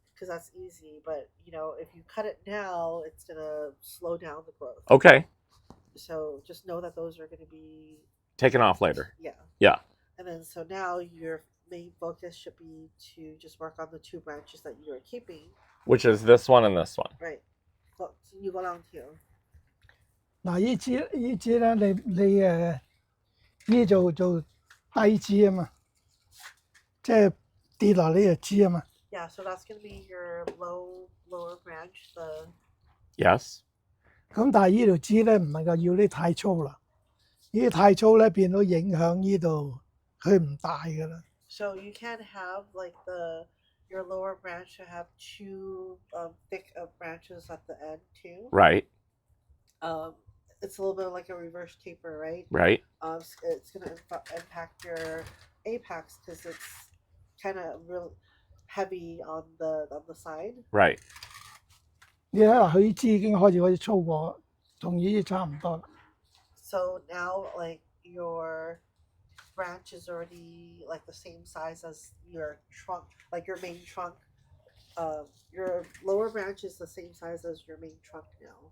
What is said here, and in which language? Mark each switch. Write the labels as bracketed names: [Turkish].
[English] Because that's easy, but if you cut it now, it's gonna slow down the growth. Okay. So just know that those are gonna be Taken off later. Yeah. Yeah. And then so now your main focus should be to just work on the two branches that you are keeping. Which is this one and this one. Right. So you go down here. [Cantonese] 嗱，依支咧，呢做低支啊嘛，即係跌落呢就支啊嘛。 [English] Yeah, so that's gonna be your lower branch. Yes. [Cantonese] 咁但係呢條支咧唔能夠要啲太粗啦，呢啲太粗咧變到影響呢度，佢唔大噶啦。 [English] So you can't have like your lower branch to have two thick branches at the end too. Right. It's a little bit like a reverse taper, right? Right. It's gonna impact your apex because it's kind of real heavy on the side. Right. [Cantonese] 你睇下佢呢支已經開始粗過，同呢啲差唔多啦。 [English] So now like your branch is already like the same size as your trunk, like your main trunk. Your lower branch is the same size as your main trunk now.